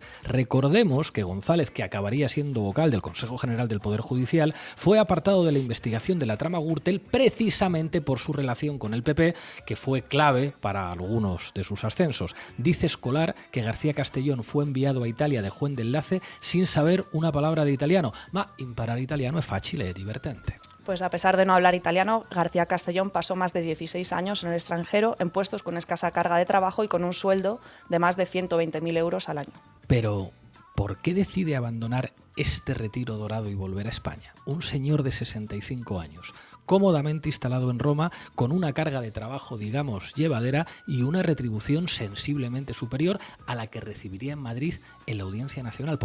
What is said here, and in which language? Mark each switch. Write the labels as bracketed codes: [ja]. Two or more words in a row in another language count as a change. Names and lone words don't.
[es] Recordemos que González, que acabaría siendo vocal del Consejo General del Poder Judicial, fue apartado de la investigación de la trama Gürtel precisamente por su relación con el PP, que fue clave para algunos de sus ascensos. Dice Escolar que García Castellón fue enviado a Italia de juez de enlace sin saber una palabra de italiano. [it] Ma imparare italiano è facile e divertente. [es] Pues a pesar de no hablar italiano, García Castellón pasó más de 16 años en el extranjero en puestos con escasa carga de trabajo y con un sueldo de más de 120.000 euros al año. Pero, ¿por qué decide abandonar este retiro dorado y volver a España? Un señor de 65 años, cómodamente instalado en Roma, con una carga de trabajo, digamos, llevadera y una retribución sensiblemente superior a la que recibiría en Madrid en la Audiencia Nacional.